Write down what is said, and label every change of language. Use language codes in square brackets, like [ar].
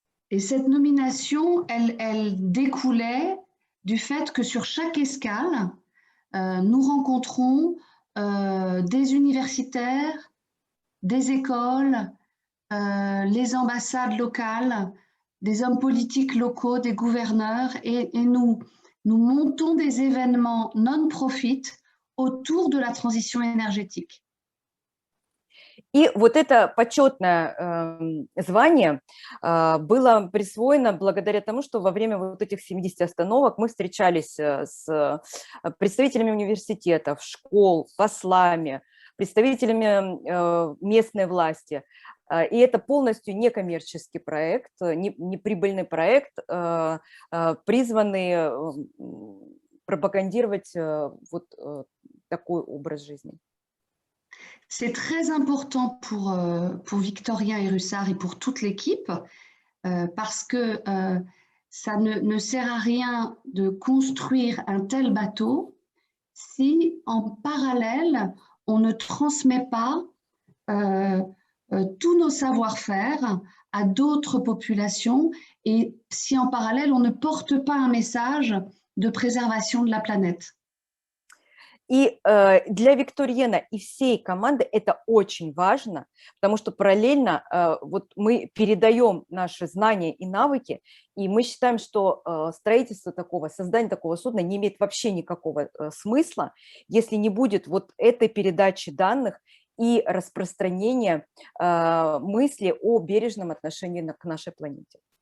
[fr] Et cette nomination, elle découlait du fait que sur chaque escale, nous rencontrons des universitaires, des écoles, les ambassades locales, des hommes politiques locaux, des gouverneurs, et nous montons des événements non-profit autour de la transition énergétique. [ru] И вот это почетное звание было присвоено благодаря тому, что во время вот этих 70 остановок мы встречались с представителями университетов, школ, послами, представителями местной власти. И это полностью некоммерческий проект, неприбыльный проект, призванный пропагандировать вот такой образ жизни. [fr] C'est très important pour Victorien Erussar et pour toute l'équipe parce que ça ne sert à rien de construire un tel bateau si en parallèle on ne transmet pas tous nos savoir-faire à d'autres populations et si en parallèle on ne porte pas un message de préservation de la planète. [ru] И для Викториена и всей команды это очень важно, потому что параллельно вот мы передаем наши знания и навыки, и мы считаем, что строительство такого, создание такого судна не имеет вообще никакого смысла, если не будет вот этой передачи данных и распространения мысли о бережном отношении к нашей планете.